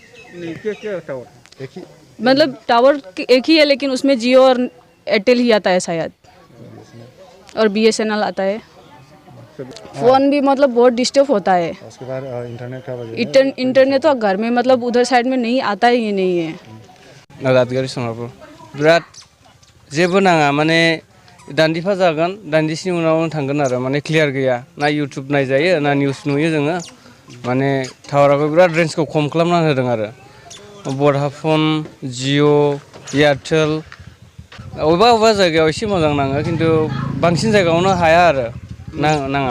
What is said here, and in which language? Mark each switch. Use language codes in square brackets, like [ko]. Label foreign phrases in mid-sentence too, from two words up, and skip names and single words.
[hi] टावर एक ही है, लेकिन उसमें जियो और एयरटेल ही आता है शायद, और BSNL आता है। फ़ोन भी बहुत डिस्टर्ब होता है। उसके बाद इंटरनेट तो घर में उधर साइड में नहीं आता ही नहीं है। [brx] दादगारि समावबो बिराद जेबो नाङा, माने दान्दिफा जागोन, दान्दिसेनि उनाव थांगोन आरो माने क्लियार गैया। ना इउटुब नायजायो ना निउस नुयो जोङो। माने टावाराबो बिराद रेन्जखौ खम खालामना होदों आरो। वोडाफोन, जियो, एयारटेल अबेबा जायगायाव एसे मोजां नाङो, खिन्थु बांसिन जायगायावनो हाया आरो नाङा।